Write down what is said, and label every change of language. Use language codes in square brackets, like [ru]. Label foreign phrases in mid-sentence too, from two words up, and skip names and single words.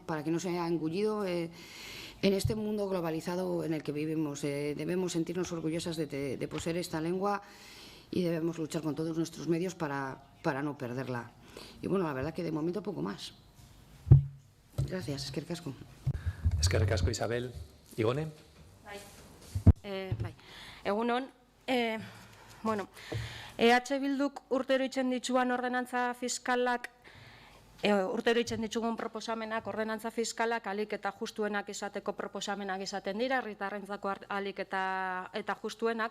[es] Para que no sea engullido en este mundo globalizado en el que vivimos. Debemos sentirnos orgullosas de poseer esta lengua y debemos luchar con todos nuestros medios para no perderla. Y bueno, la verdad que de momento poco más. Gracias, [eu] eskerrik asko. Eskerrik asko, Isabel. Igone? Bai. Egunon, bueno, EH Bilduk urtero itzen dituan ordenantza fiskalak, urtero itzen ditugun proposamenak, ordenantza fiskalak alik eta justuenak izateko proposamenak izaten dira, herritarrentzako alik eta justuenak.